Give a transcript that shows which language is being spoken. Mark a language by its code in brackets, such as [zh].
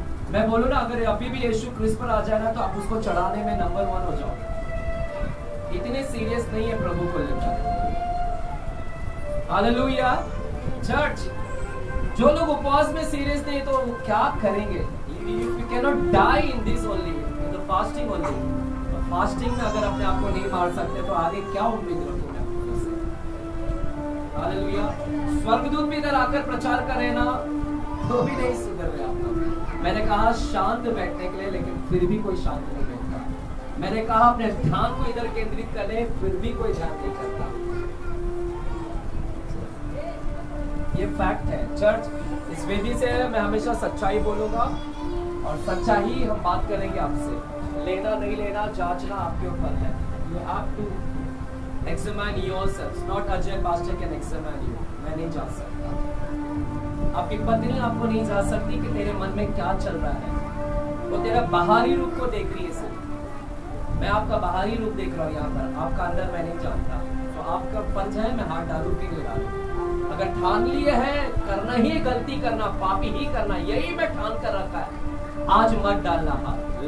[hi] मैं बोलूँ ना, अगर अभी भी यीशु क्रिस्त पर आ जाए ना, तो आप उसको चढ़ाने में नंबर 1 हो जाओगे। इतने सीरियस नहीं है प्रभु को लेकर। हालेलुया। चर्च, जो लोग उपवास में सीरियस नहीं तो क्या करेंगे? [en] You cannot die in this only, in the fasting only. [hi] Fasting में अगर अपने आप को नहीं मार सकते तो आगे क्या उम्मीद रखोगे? हालेलुया। स्वर्गदूत भी इधर आकर प्रचार करे ना, तो भी नहीं सुधर रहे आप लोग। मैंने कहा शांत बैठने के लिए, लेकिन फिर भी कोई शांत नहीं बैठता। मैंने कहा अपने ध्यान को इधर केंद्रित कर ले, फिर भी कोई ध्यान नहीं करता। ये फैक्ट है। चर्च, इस वेदी से मैं हमेशा सच्चाई बोलूंगा और सच्चाई हम बात करेंगे आपसे। लेना नहीं लेना जांचना आपके ऊपर है। [en] You have to examine yourselves, not Ajay pastor can examine you. [hi] मैं नहीं जांच सकता। आपकी पत्नी आपको नहीं जांच सकती कि तेरे मन में क्या चल रहा है। वो तेरा बाहरी रूप को देख रही है सिर्फ। मैं आपका बाहरी रूप देख रहा हूँ यहाँ पर, आपका अंदर मैं नहीं जानता। तो आपका पंच है, मैं हाथ डालू कि नहीं डालू। अगर ठान लिए है करना ही गलती करना, पापी ही करना, यही मैं ठान कर रखा है, आज मत डालना हाथ।